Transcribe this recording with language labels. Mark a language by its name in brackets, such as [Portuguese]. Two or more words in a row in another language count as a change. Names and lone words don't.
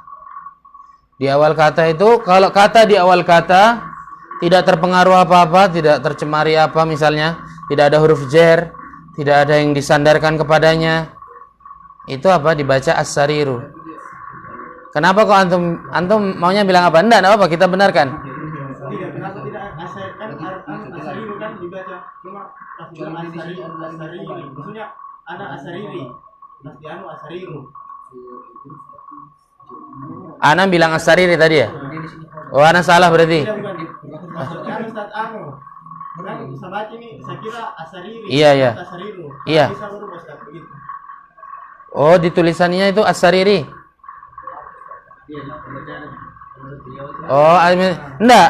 [Indonesian] Di awal kata itu, kalau kata di awal kata tidak terpengaruh apa-apa, tidak tercemari apa, misalnya tidak ada huruf jar, tidak ada yang disandarkan kepadanya, itu apa? Dibaca as-sariru. Kenapa kok antum maunya bilang apa? Enggak apa-apa, kita benarkan. Tidak, kenapa tidak asari? Kan asariru kan dibaca, cuma pas bilang asariri. Maksudnya ada asariri. Pas di anu asariru. Ana bilang as-sariri tadi ya? Oh, ana salah berarti. Tidak, bukan. Maksudnya Ustaz anu. Kan saya baca ini, saya kira asariri. Iya. Asariru. Iya. Bisa berubah, Ustaz, begitu. Oh, di tulisannya itu as-sariri. Oh, enggak.